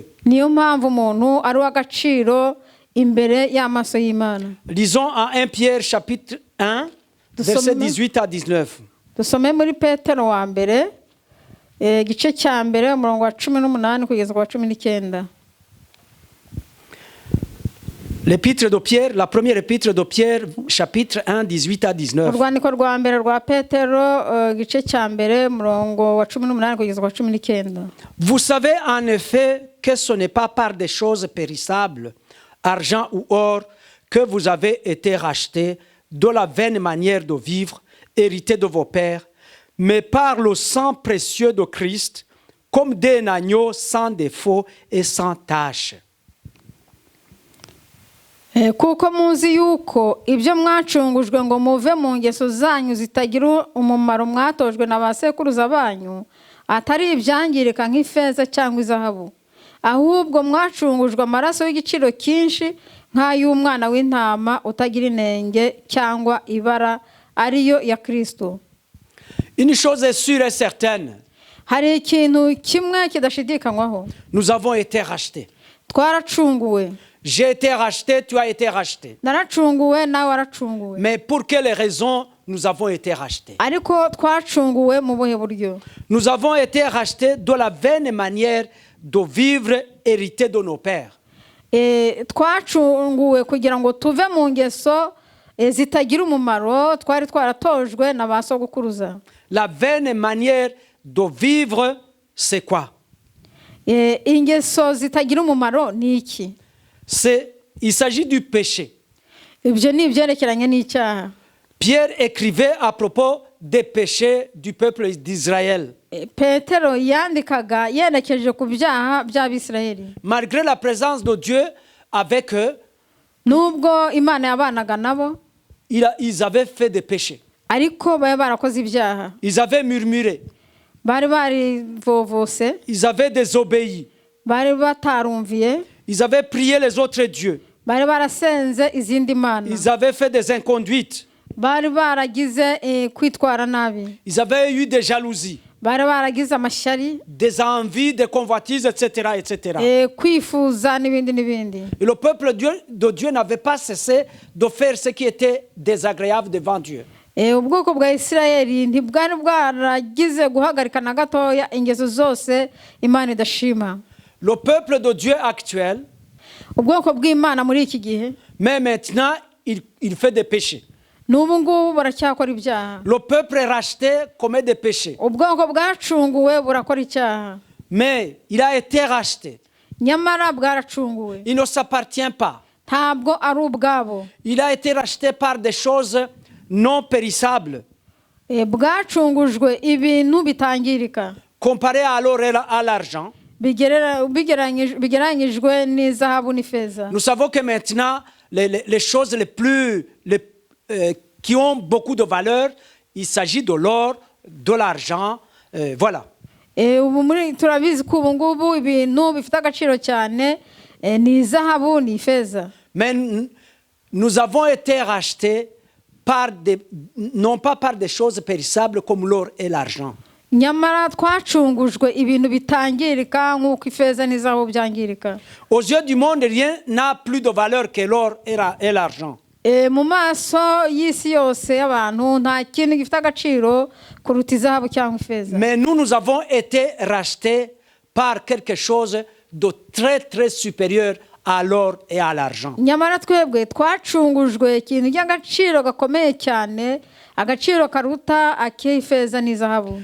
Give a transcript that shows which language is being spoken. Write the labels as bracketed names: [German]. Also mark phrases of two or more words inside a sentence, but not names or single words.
[Kinyarwanda] Niyo mpamvu umuntu ari uw'agaciro imbere y'amaso y'Imana. [French] Lisons en 1 Pierre chapitre 1 versets 18 à 19. [Kinyarwanda] Dusome muri Petero wa mbere igice cya mbere umurongo wa 18 kugeza ku wa 19. [French] L'épître de Pierre, la première épître de Pierre, chapitre 1, 18 à 19. [Kinyarwanda] Urwandiko rwa mbere rwa Petero igice cya mbere umurongo wa 18 kugeza ku wa 19. [French] Vous savez en effet que ce n'est pas par des choses périssables, argent ou or, que vous avez été rachetés de la vaine manière de vivre, héritée de vos pères, mais par le sang précieux de Christ, comme d'un agneau sans défaut et sans tache. [Kinyarwanda] Kuko muzi yuko ibyo mwacungujwe ngo muve mu ngeso zanyu zitagira umumaro mwatojwe na ba sekuruza banyu atari ibyangirika nk'ifeza cyangwa izahabu, ahubwo mwacungujwe amaraso y'igiciro cyinshi nk'ay'umwana w'intama utagira inenge cyangwa ibara, ariyo ya Kristo. [French] Une chose est sûre et certaine. [Kinyarwanda] Hari ikintu kimwe kidashidikanywaho. [French] Nous avons été rachetés. [Kinyarwanda] Twaracunguwe. [French] J'ai été racheté, tu as été racheté. [Kinyarwanda] Naracunguwe nawe waracunguwe. [French] Mais pour quelles raisons nous avons été rachetés? [Kinyarwanda] Ariko twacunguwe mu buhe buryo? [French] Nous avons été rachetés de la vaine manière de vivre héritée de nos pères. [Kinyarwanda] Twacunguwe kugira ngo tuve mu ngeso zitagira umumaro twari twaratojwe na ba sogokuruza. [French] La vaine manière de vivre, c'est quoi? [Kinyarwanda] Ingeso zitagira umumaro ni iki? [French] Il s'agit du péché. [Kinyarwanda] Ibyo ni ibyerekeranye n'icyaha. [French] Pierre écrivait à propos des péchés du peuple d'Israël. [Kinyarwanda] Petero yandikaga yerekeje ku byaha by'Abisirayeli. [French] Malgré la présence de Dieu avec eux, [Kinyarwanda] nubwo Imana yabanaga nabo, [French] ils avaient fait des péchés. [Kinyarwanda] Ariko bari barakoze ibyaha. [French] Ils avaient murmuré. [Kinyarwanda] Bari barivovose. [French] Ils avaient désobéi. [Kinyarwanda] Bari batarumviye. [French] Ils avaient prié les autres dieux. [Kinyarwanda] Bari barasenze izindi mana. [French] Ils avaient fait des inconduites. [Kinyarwanda] Bari baragize kwitwara nabi. [French] Ils avaient eu des jalousies. [Kinyarwanda] Bari baragize amashyari. [French] Des envies, des convoitises, etc., etc. [Kinyarwanda] Kwifuza n'ibindi n'ibindi. [French] Et le peuple de Dieu n'avait pas cessé de faire ce qui était désagréable devant Dieu. [Kinyarwanda] Ubwoko bwa Isirayeli ntibwari bwaragize guhagarika na gatoya ingeso zose Imana idashima. [French] Le peuple de Dieu actuel, [Kinyarwanda] ubwoko bw'Imana muri iki gihe, [French] mais maintenant il fait des péchés. [Kinyarwanda] N'ubu ngubu baracyakora ibyaha. [French] Le peuple racheté commet des péchés. [Kinyarwanda] Ubwoko bwacunguwe burakora icyaha. [French] Mais il a été racheté. [Kinyarwanda] Nyamara bwaracunguwe. [French] Il ne s'appartient pas. [Kinyarwanda] Ntabwo ari ubwabo. [French] Il a été racheté par des choses non périssables. [Kinyarwanda] Bwacungujwe ibintu bitangirika. [French] Comparé alors à l'argent. [Kinyarwanda] Bigereranyijwe n'izahabu n'ifeza. [French] Nous savons que maintenant les choses qui ont beaucoup de valeur, il s'agit de l'or, de l'argent, voilà. [Kinyarwanda] Ubu muri turabizi ko ubu ngubu ibintu bifite agaciro cyane ni izahabu n'ifeza. [French] Mais nous avons été rachetés non pas par des choses périssables comme l'or et l'argent. [Kinyarwanda] nyamara twacungujwe ibintu bitangirika nk'uko ifeza n'izahabu byangirika. [French] Aux yeux du monde, rien n'a plus de valeur que l'or et l'argent. [Kinyarwanda] Mu maso y'isi yose y'abantu nta kintu gifite agaciro kuruta izahabu cyangwa ifeza. [French] Mais nous avons été rachetés par quelque chose de très très supérieur à l'or et à l'argent. [Kinyarwanda] nyamara twebwe twacungujwe ikintu cy'agaciro gakomeye cyane, agaciro karuta ak'ifeza n'izahabu.